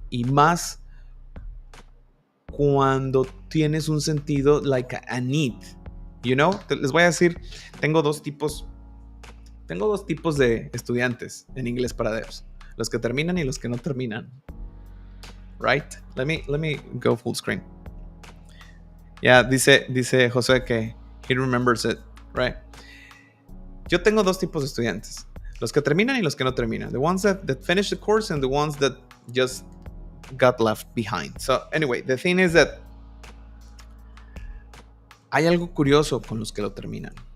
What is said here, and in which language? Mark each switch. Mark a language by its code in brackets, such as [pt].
[es] Y más cuando tienes un sentido [en] like a need, you know? [es] Les voy a decir, tengo dos tipos de estudiantes en inglés para devs. Los que terminan y los que no terminan. [en] Right? Let me go full screen. [es] Ya, dice José que [en] he remembers it, right? [es] Yo tengo dos tipos de estudiantes. Los que terminan y los que no terminan. [en] The ones that finish the course and the ones that just got left behind. So, anyway, the thing is that [es] hay algo curioso con los que lo terminan.